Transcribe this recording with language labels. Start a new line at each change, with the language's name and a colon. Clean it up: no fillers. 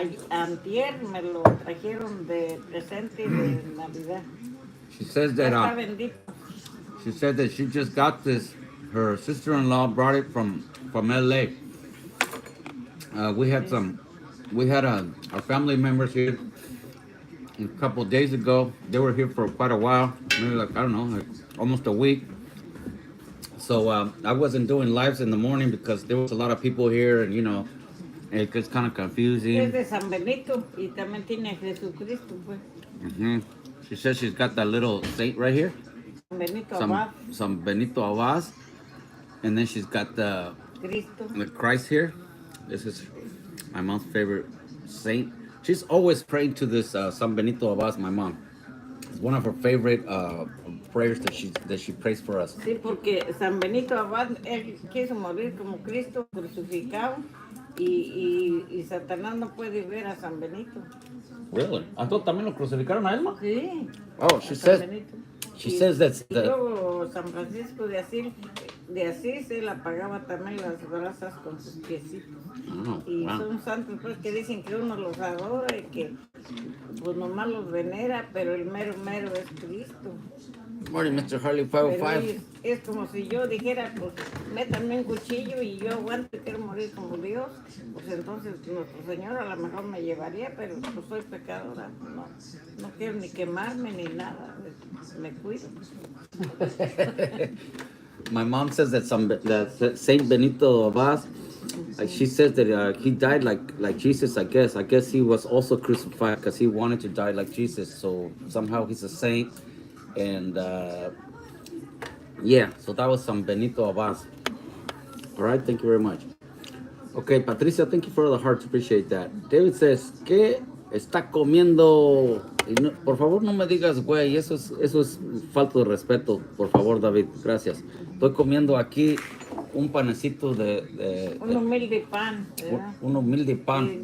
Spanish: Antier me lo trajeron de presente de Navidad.
English: She says that she said that she just got this. Her sister-in-law brought it from LA. We had our family members here a couple of days ago. They were here for quite a while, maybe like, I don't know, like almost a week. So I wasn't doing lives in the morning because there was a lot of people here, and you know, it gets kind of confusing.
Spanish: Es de San Benito y también tiene Jesucristo, pues.
English: She says she's got that little saint right here. San Benito Abad. And then she's got the Christ here. This is my mom's favorite saint. She's always praying to this San Benito Abad, my mom. It's one of her favorite prayers that she prays for us.
Spanish: Sí, porque San Benito Abad, él quiso morir como Cristo crucificado y Satanás no puede ver a San Benito.
English: Really?
Spanish: ¿Entonces también lo crucificaron a él, ma? Sí.
English: Oh, she says that's
Spanish: Y luego San Francisco de Asís, él apagaba también las brasas con sus piecitos.
English: Oh,
Spanish: Y
English: wow.
Spanish: son santos pues que dicen que uno los adora y que pues nomás los venera, pero el mero mero es Cristo.
English: Morning, Mr. Harley
Spanish: Pero 505. es como si yo dijera, pues métanme un cuchillo y yo aguanto y quiero morir como Dios, pues entonces nuestro Señor a lo mejor me llevaría, pero pues soy pecadora, no quiero ni quemarme ni nada, me cuido.
English: My mom says that Saint Benito Abad, she says that he died like Jesus. I guess he was also crucified because he wanted to die like Jesus. So somehow he's a saint, and yeah. So that was San Benito Abad. All right, thank you very much. Okay, Patricia, thank you for the hearts. Appreciate that.
Spanish: David says, ¿qué está comiendo? Y no, por favor, no me digas, güey, eso es falta de respeto. Por favor, David, gracias. Estoy comiendo aquí un panecito de Un humilde pan, ¿verdad? un humilde pan.